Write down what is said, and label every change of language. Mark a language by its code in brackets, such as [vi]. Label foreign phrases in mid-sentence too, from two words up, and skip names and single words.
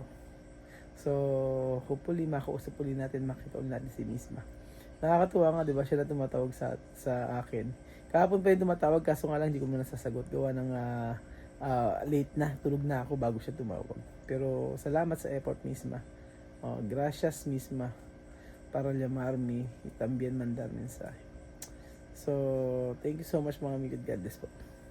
[en] So hopefully [tl] makausap ulit natin, makita ulit natin si Misma. Nakakatuwa nga, 'di ba? Siya na tumatawag sa akin. Kahapon pa yung tumatawag, kaso nga lang hindi ko muna sasagot gawa ng late na, tulog na ako bago siya tumawag. Pero salamat sa effort, Misma. [es] Gracias, Misma, para llamarme y también mandar mensaje. [en] So thank you so much mga amigo. God bless po.